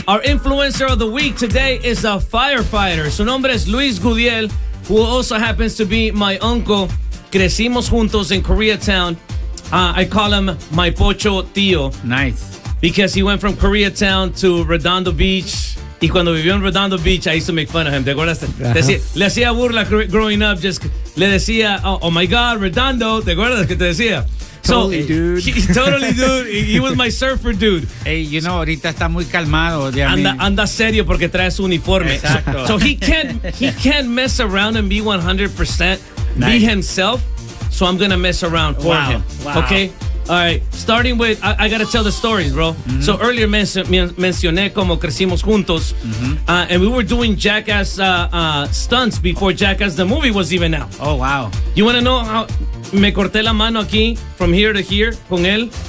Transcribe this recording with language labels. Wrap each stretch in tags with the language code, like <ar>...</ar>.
<en>Our influencer of the week today is a firefighter.</en> <es>Su nombre es</es> <en>Luis Gudiel, who also happens to be my uncle.</en> <es>Crecimos juntos</es> <en>in Koreatown. I call him my pocho tío. Nice. Because he went from Koreatown to Redondo Beach.</en> <es>Y cuando vivió en Redondo Beach,</es> <en>I used to make fun of him.</en> <es>¿Te acuerdas? Le hacía burla</es> <en>growing up.</en> <es>Just le decía,</es> <en>oh my God,</en> <es>Redondo. ¿Te acuerdas que te decía?</es> <en>Totally, dude. He was my surfer, dude. Hey, you know,</en> <es>ahorita está muy calmado. Anda serio porque trae su uniforme. Exacto.</es> <en>So he can't mess around and be 100% be himself. So I'm going to mess around for him. Wow. Okay? All right. Starting with, I got to tell the stories, bro. Mm-hmm. So earlier</en> <es>mencioné como crecimos juntos. Mm-hmm.</es> <en>And we were doing Jackass stunts before Jackass the movie was even out. Oh, wow. You want to know how...</en> <es>Me corté la mano aquí,</es> <en>from here to here,</en> <es>con él.</es>